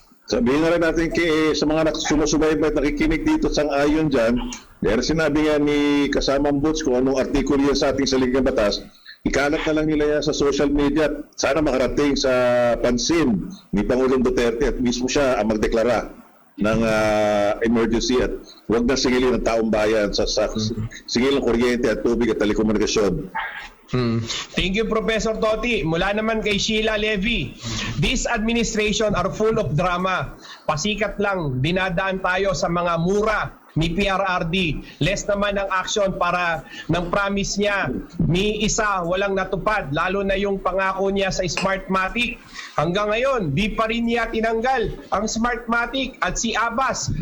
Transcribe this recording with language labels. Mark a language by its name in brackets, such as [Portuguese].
[Filipino] Sabihin na rin natin sa mga sumusubaybay at nakikinig dito sang ayon dyan, dahil sinabi nga ni kasamang Butch kung anong artikulo yan sa ating saligang batas, ikalat na lang nila yan sa social media. Sana makarating sa pansin ni Pangulong Duterte at mismo siya ang magdeklara ng emergency at huwag na singilin ng taong bayan sa singil ng kuryente at tubig at telekomunikasyon. [English] Thank you, Professor Totti. [Filipino] Mula naman kay [English] Sheila Levy, this administration are full of drama. [Filipino] Pasikat lang, dinadaan tayo sa mga mura ni PRRD. Less naman ang action para ng promise niya. Ni isa walang natupad, lalo na yung pangako niya sa Smartmatic. Hanggang ngayon, di pa rin niya tinanggal ang Smartmatic at si Abbas.